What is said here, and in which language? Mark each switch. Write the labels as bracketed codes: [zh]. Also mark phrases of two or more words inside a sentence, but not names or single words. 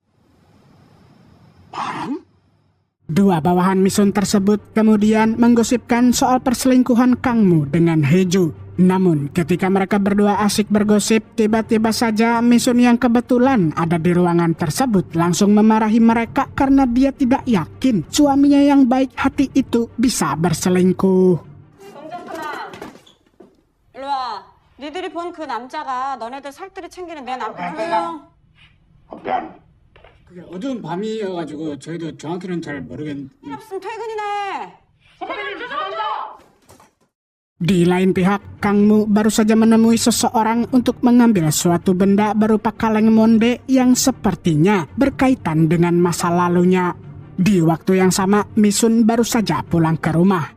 [id] Dua bawahan Misun tersebut kemudian menggosipkan soal perselingkuhan Kang Mu dengan Hiju. Namun ketika mereka berdua asik bergosip, tiba-tiba saja Misun yang kebetulan ada di ruangan tersebut langsung memarahi mereka karena dia tidak yakin suaminya yang baik hati itu bisa berselingkuh. [ko] 일로 와. 니들이 본 그 남자가 너네들 살뜰히 챙기는 내 남편. 미안. 그게 어두운 밤이어가지고 저희도 정확히는 잘 모르겠는데. 일 없으면 퇴근이나 해. [id] Di lain pihak, Kang Mu baru saja menemui seseorang untuk mengambil suatu benda berupa kaleng monde yang sepertinya berkaitan dengan masa lalunya. Di waktu yang sama, Misun baru saja pulang ke rumah.